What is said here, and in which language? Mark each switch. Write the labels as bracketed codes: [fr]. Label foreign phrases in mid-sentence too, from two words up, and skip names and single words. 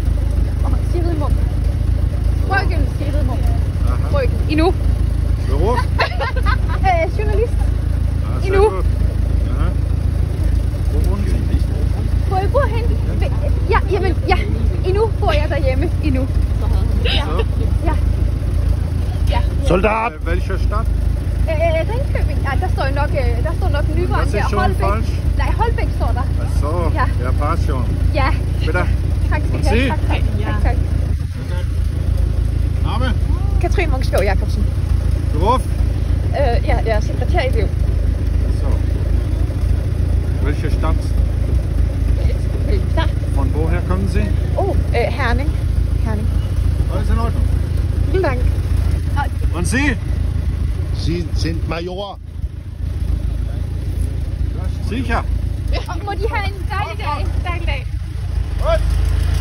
[da] Sigrid Munk. Frøken Sigrid Munk. Frøken. Endnu. [de] Beruf? [da] Journalist. Ja, Endnu. Ja. Hvor bor du? Hvor jeg bor henne? Ja, jamen, ja. Endnu bor jeg derhjemme. Endnu. Ja. Ja. Ja. [de] Soldat! Welche Stadt? [da] Ringkøbing. Ja, der står nok Nyvang her. Holbæk. Nej, Holbæk står der. Så, Ja. ja, passion. Ja. [de] Bitte. [da] Tak skal I have. Tak. [de] Name? [da] Katrine Munksgaard Jacobsen. [de] Beruf? [da] Ja, jeg er sekretærelev. [de] So. Welche Stadt? Von woher kommen Sie? [da] Herning. [de] Alles in Ordnung. Vielen Dank. Und Sie? Sie sind Major. Sicher. [da] Må de have en dejlig dag. [de] Gut.